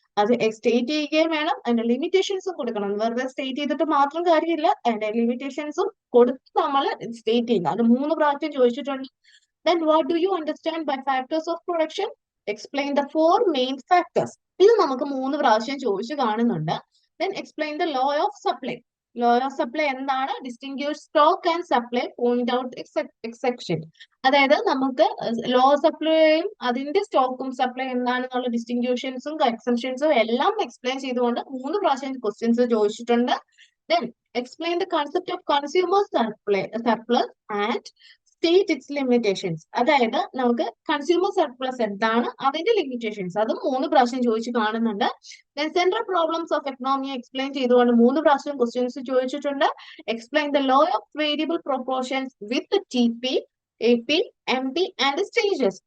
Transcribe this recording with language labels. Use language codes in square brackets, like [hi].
[ml] അത് സ്റ്റേറ്റ് ചെയ്യുകയും വേണം, അതിന്റെ ലിമിറ്റേഷൻസും കൊടുക്കണം. വെറുതെ സ്റ്റേറ്റ് ചെയ്തിട്ട് മാത്രം കാര്യമില്ല, അതിന്റെ ലിമിറ്റേഷൻസും കൊടുത്ത് നമ്മൾ സ്റ്റേറ്റ് ചെയ്യുക. അത് 3 പ്രാവശ്യം ചോദിച്ചിട്ടുണ്ട്. [en] Then what do you understand by factors of production? Explain the 4 main factors. [ml] ഇത് നമുക്ക് 3 പ്രാവശ്യം ചോദിച്ചു കാണുന്നുണ്ട്. [en] Then explain the law of supply. Law of supply [ml] എന്താണ്? [en] Distinguish stock and supply, point out exception. [ml] അതായത് നമുക്ക് ലോ സപ്ലൈയും അതിന്റെ സ്റ്റോക്കും സപ്ലൈ എന്താണെന്നുള്ള ഡിസ്റ്റിങ്ഷൻസും എക്സെപ്ഷൻസും എല്ലാം എക്സ്പ്ലെയിൻ ചെയ്തുകൊണ്ട് 3 പ്രാവശ്യം ക്വസ്റ്റ്യൻസ് ചോദിച്ചിട്ടുണ്ട്. [en] Then explain the concept of consumer surplus and state its limitations. [ml] അതായത് നമുക്ക് കൺസ്യൂമർ സർപ്ലസ് എന്താണ്, അതിന്റെ ലിമിറ്റേഷൻസ്, അതും 3 പ്രാവശ്യം ചോദിച്ചു കാണുന്നുണ്ട്. Central problems of economy explain ചെയ്തുകൊണ്ട് 3 പ്രാവശ്യം ക്വസ്റ്റ്യൻസ് ചോദിച്ചിട്ടുണ്ട്. [en] Explain the law of variable proportions with TP, AP, MP and stages.